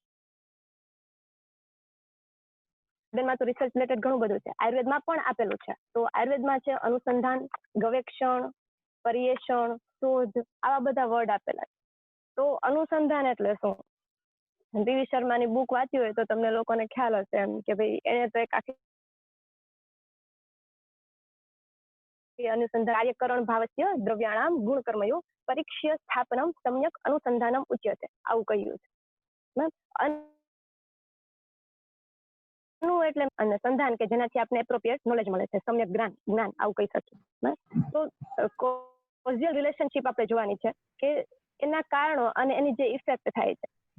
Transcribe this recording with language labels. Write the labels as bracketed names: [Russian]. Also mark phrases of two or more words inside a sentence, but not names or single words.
[Gujarati] આયુર્વેદમાં તો [English] research related [Gujarati] ઘણું બધું છે, આયુર્વેદમાં પણ આપેલું છે. તો આયુર્વેદમાં છે અનુસંધાન, ગવેષણ, પર્યવેક્ષણ, શોધ, આવા બધા વર્ડ આપેલા છે. તો અનુસંધાન એટલે શું? પીવી શર્માની બુક વાંચી હોય તો તમને લોકોને ખ્યાલ હશે એમ કે ભાઈ એને તો એક આખી [Sanskrit] अनुसंधान कार्यकरण भावस्य द्रव्याणाम गुणकर्मयो परीक्ष्य स्थापनम सम्यक अनुसंधानम उच्यते [Gujarati] આવું કહ્યું છે. એટલે અનુસંધાન કે જેનાથી આપણે [English] appropriate knowledge [Gujarati] મળે છે, સમ્યક જ્ઞાન આવું કહી શકીએ. તો [English] causal relationship [Gujarati] આપણે જોવાની છે કે એના કારણો અને એની જે ઇફેક્ટ થાય છે.